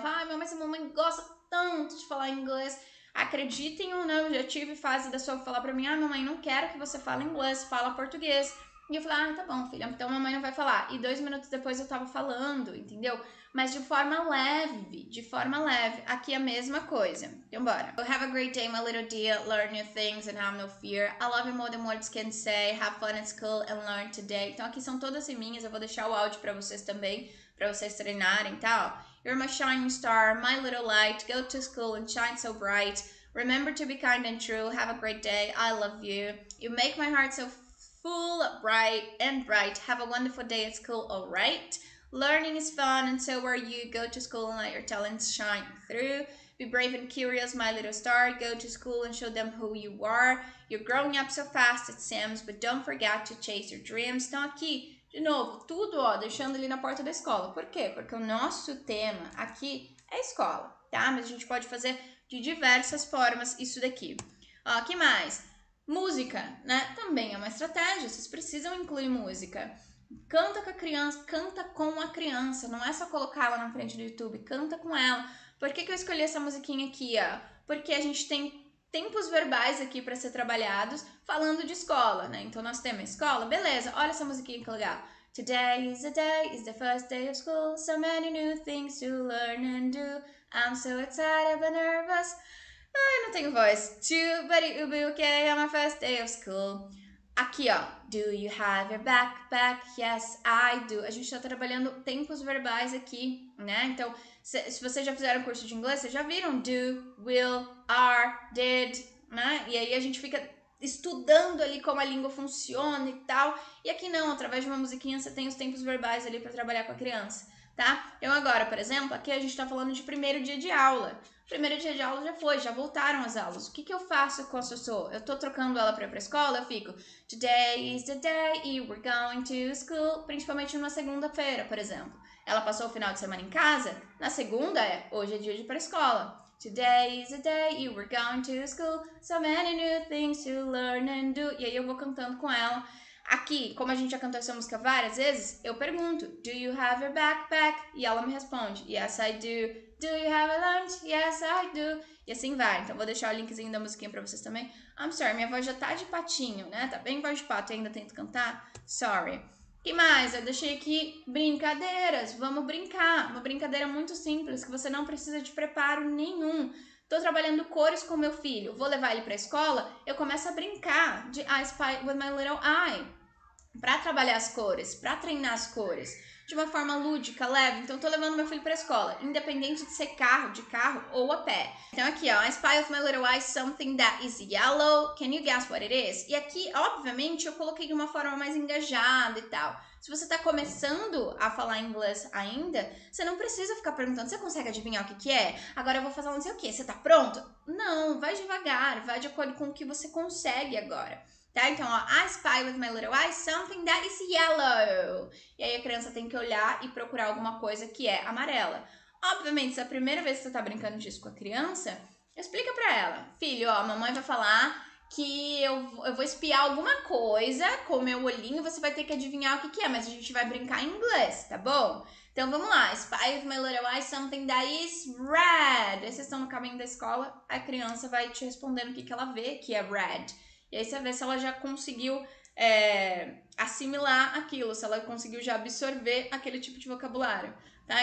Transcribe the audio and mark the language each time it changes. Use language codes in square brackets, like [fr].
[pt] Fala, ai, mas a mamãe gosta tanto de falar inglês. Acreditem ou não, eu já tive fase da sua falar pra mim, ah, mamãe, não quero que você fale inglês, fala português. E eu falei, ah, tá bom, filha, então mamãe não vai falar. E 2 minutos depois eu tava falando, entendeu? Mas de forma leve, de forma leve. Aqui a mesma coisa. Então bora. [en] Have a great day, my little dear. Learn new things and have no fear. I love you more than words can say. Have fun at school and learn today. [pt] Então aqui são todas minhas, eu vou deixar o áudio pra vocês também, pra vocês treinarem, tá? [en] You're my shining star, my little light. Go to school and shine so bright. Remember to be kind and true. Have a great day. I love you. You make my heart so full, bright and bright. Have a wonderful day at school, all right? Learning is fun and so are you. Go to school and let your talents shine through. Be brave and curious, my little star. Go to school and show them who you are. You're growing up so fast, it seems, but don't forget to chase your dreams. [pt] Então aqui, de novo, tudo, ó, deixando ali na porta da escola. Por quê? Porque o nosso tema aqui é escola, tá? Mas a gente pode fazer de diversas formas isso daqui. Ó, que mais? Música, né? Também é uma estratégia, vocês precisam incluir música. Canta com a criança, canta com a criança, não é só colocar ela na frente do YouTube, canta com ela. Por que eu escolhi essa musiquinha aqui, ó? Porque a gente tem tempos verbais aqui para ser trabalhados falando de escola, né? Então nós temos escola, beleza, olha essa musiquinha que legal. [en] Today is the first day of school, so many new things to learn and do. I'm so excited but nervous. [pt] Ai, não tenho voz. [en] But it will be okay on my first day of school. [pt] Aqui, ó. [en] Do you have your backpack? Yes, I do. [pt] A gente tá trabalhando tempos verbais aqui, né? Então, se vocês já fizeram curso de inglês, vocês já viram do, will, are, did, né? E aí a gente fica estudando ali como a língua funciona e tal. E aqui não, através de uma musiquinha você tem os tempos verbais ali para trabalhar com a criança, tá? Então agora, por exemplo, aqui a gente tá falando de primeiro dia de aula. Primeiro dia de aula já foi, já voltaram as aulas. O que eu faço com a Sossô? Eu tô trocando ela pra ir pra escola, eu fico [en] Today is the day we're going to school. [pt] Principalmente numa segunda-feira, por exemplo. Ela passou o final de semana em casa, na segunda hoje é dia de ir pra escola. [en] Today is the day we're going to school. So many new things to learn and do. [pt] E aí eu vou cantando com ela. Aqui, como a gente já cantou essa música várias vezes, eu pergunto, [en] do you have your backpack? [pt] E ela me responde, [en] yes I do. Do you have a lunch? Yes I do. [pt] E assim vai. Então vou deixar o linkzinho da musiquinha pra vocês também. [en] I'm sorry, [pt] minha voz já tá de patinho, né? Tá bem voz de pato e ainda tento cantar. Sorry. O que mais? Eu deixei aqui brincadeiras. Vamos brincar. Uma brincadeira muito simples, que você não precisa de preparo nenhum. Tô trabalhando cores com meu filho, vou levar ele pra escola, eu começo a brincar de [en] I spy with my little eye. [pt] Pra trabalhar as cores, pra treinar as cores, de uma forma lúdica, leve. Então, tô levando meu filho pra escola, independente de ser de carro ou a pé. [en] Então, aqui, ó, I spy with my little eye something that is yellow. Can you guess what it is? [pt] E aqui, obviamente, eu coloquei de uma forma mais engajada e tal. Se você tá começando a falar inglês ainda, você não precisa ficar perguntando, você consegue adivinhar o que é? Agora eu vou fazer não sei o que, você tá pronto? Não, vai devagar, vai de acordo com o que você consegue agora. Tá? [en] Então, ó, I spy with my little eye something that is yellow. [pt] E aí a criança tem que olhar e procurar alguma coisa que é amarela. Obviamente, se é a primeira vez que você tá brincando disso com a criança, explica pra ela. Filho, ó, a mamãe vai falar que eu vou espiar alguma coisa com o meu olhinho, você vai ter que adivinhar o que é, mas a gente vai brincar em inglês, tá bom? [en] Então vamos lá, spy with my little eye something that is red. [pt] Aí vocês estão no caminho da escola, a criança vai te respondendo o que ela vê que é red. E aí você vê se ela já conseguiu assimilar aquilo, se ela conseguiu já absorver aquele tipo de vocabulário, tá?